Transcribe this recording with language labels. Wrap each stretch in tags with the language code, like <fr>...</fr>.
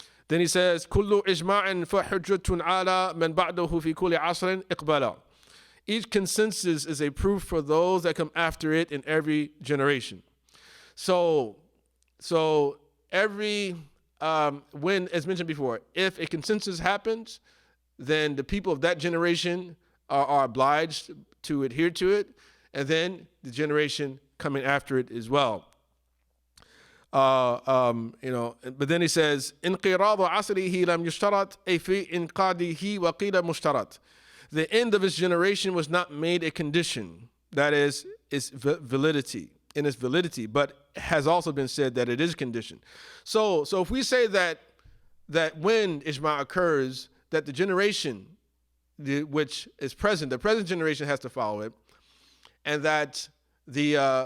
<en>Then he says,</en> <ar>كُلُّ إِجْمَاعٍ فَحُجَّةٌ عَلَى مَنْ بَعْدَهُ فِي كُلِّ عَصْرٍ إِقْبَالًا.</ar> <en>Each consensus is a proof for those that come after it in every generation. So every, when, as mentioned before, if a consensus happens, then the people of that generation are obliged to adhere to it, and then the generation coming after it as well. But then he says,</en> <ar>انقراض عصره لم يشترط أي في إنقاذه وقيل مشترط.</ar> <en>The end of his generation was not made a condition. That is, its validity, in its validity, but has also been said that it is conditioned. So if we say that when Ijma occurs, that the generation which is present, the present generation has to follow it, and that the</en>